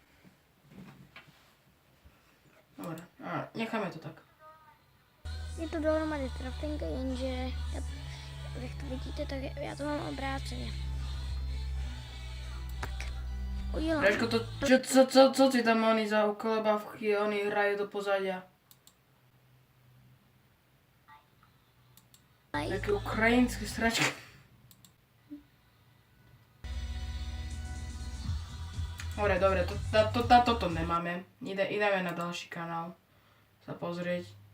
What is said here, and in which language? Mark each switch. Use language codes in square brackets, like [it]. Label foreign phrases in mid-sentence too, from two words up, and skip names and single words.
[sk] Dobre, necháme to tak. [cs] Je to dohromady trafinka, jenže jak to vidíte, tak já to mám obráceně. Tak, udělám. Reško, co ti tam oni za ukolebavky, [sk] oni hrajú do pozadia? Také ukrajinské sračky. Dobre, toto nemáme. Ideme na ďalší kanál sa pozrieť.